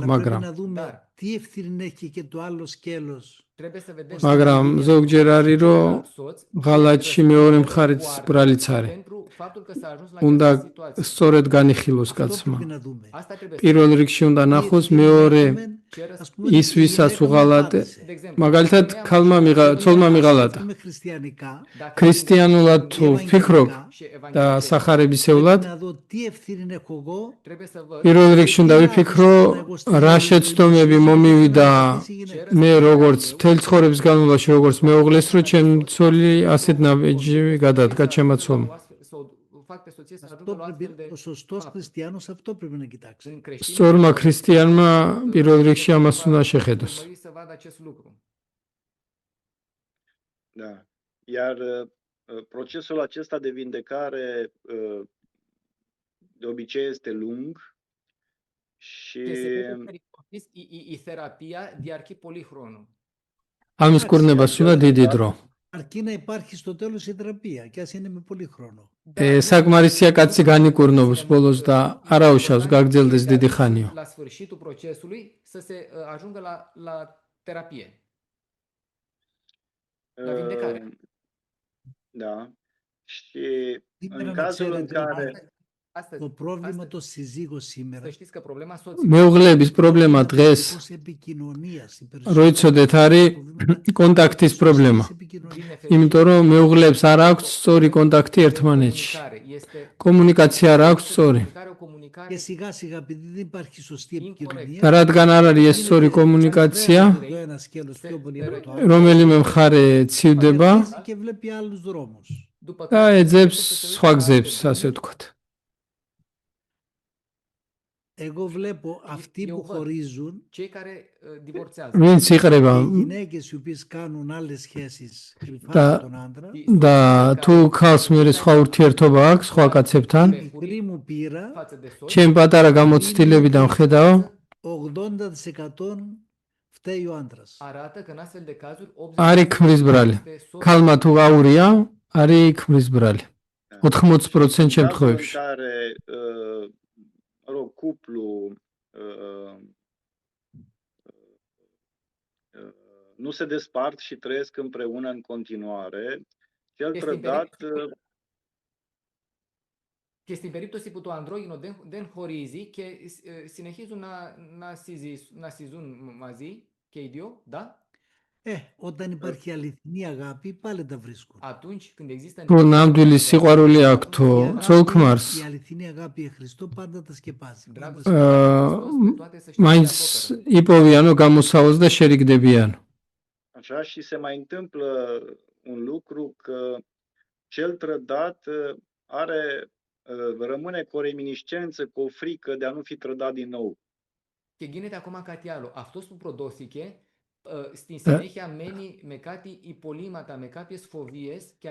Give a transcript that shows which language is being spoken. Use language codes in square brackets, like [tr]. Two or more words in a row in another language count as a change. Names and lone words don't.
[el] Αλλά [ka] მაგრამ [el] πρέπει να δούμε τι ευθύνη έχει και το άλλο σκέλος. [ka] მაგრამ ზოგჯერ არის რომ ღალატში მეორე მხარეც ბრალიც არის. უნდა სწორედ განიხილოს კაცმა. პირველ რიგში უნდა ნახოს, მეორე ის ვისაც უღალატე, მაგალითად ცოლმა მიღალატა. ქრისტიანულად თუ ვფიქრობ და სახარებისეულად, [el] Να δω τι ευθύνη έχω εγώ. [ka] პირველ რიგში უნდა ვიფიქრო, რა შეცდომები მომივიდა მე როგორც მთელი ცხოვრების განმავლობაში, როგორც მეუღლეს, რომ ჩემი ცოლი ასეთ ნაბიჯი გადადგა ჩემმა ცოლმა. [el] Ο σωστός χριστιανός αυτό πρέπει να κοιτάξει. [ka] სწორმა ქრისტიანმა პირველ რიგში ამას უნდა შეხედოს. [ro] Da. Iar procesul acesta de vindecare de obicei este lung și [el] η θεραπεία διαρκεί πολύ χρόνο. [ka] ამის კურნებას უნდა დიდი დრო. [el] Αρκεί να υπάρχει στο τέλος η θεραπεία και ας είναι με πολύ χρόνο. [ka] საკმარისია კაცი განიკურნოს ბოლოს და არ აუშავს გაგრძელდეს დიდი ხანიო. [ro] La sfârșitul procesului să se ajungă la terapie. La vindecare. Da. Și în cazul în care [el] Το πρόβλημα των συζύγων σήμερα [ka] მეუღლების პრობლემა დღეს რო იცოდეთ არის კონტაქტის პრობლემა. იმიტომ რომ მეუღლებს არ აქვს სწორი კონტაქტი ერთმანეთში. კომუნიკაცია არ აქვს სწორი. [el] και σιγά σιγά επειδή δεν υπάρχει σωστή επικοινωνία [ka] რადგან არ არის ეს სწორი კომუნიკაცია, [el] το ένα σκέλος πιο πολύ από το άλλο [ka] რომელიმე მხარე ცივდება [el] και βλέπει άλλους δρόμους. [ka] და ეძებს სხვა გზებს, ასე ვთქვათ. [el] Εγώ βλέπω αυτοί που χωρίζουν [ka] ვინც იყრება [el] οι γυναίκες οι οποίες κάνουν άλλες σχέσεις επιφάνουν τον άντρα [ka] და თუ ქალს მერე სხვა ურთიერთობა აქვს სხვა კაცებთან, [el] μικρή μου πείρα [ka] ჩემ პატარა გამოცდილებიდან ვხედავ [el] 80% φταίει ο άντρας. [ka] არის ქმრის ბრალი. ქალმა თუ გაურია, არის ქმრის ბრალი. 80% შემთხვევებში. [ro] Cuplu nu se despart și trăiesc împreună în continuare, cel trădat [el] Και στην περίπτωση που το ανδρόγυνο δεν χωρίζει και συνεχίζουν να συζούν μαζί και οι δύο, да? Όταν υπάρχει αληθινή αγάπη, πάλι τα βρίσκουν. [ka] Რო ნამდვილი სიყვარული აქვს თუ ცოლ-ქმარს, [el] Η αληθινή αγάπη για Χριστό πάντα τα σκεπάζει. [ka] მაინც იპოვიანო, გამოსავალს და შერიგდებიან. [ro] așa și se mai întâmplă un lucru că cel trădat rămâne cu o reminiscență, cu o frică de a nu fi trădat din nou. [el] Και γίνεται ακόμα κάτι άλλο. Αυτός που προδόθηκε, στη συνέχεια μένει με κάτι υπολείμματα, με κάποιες φοβίες και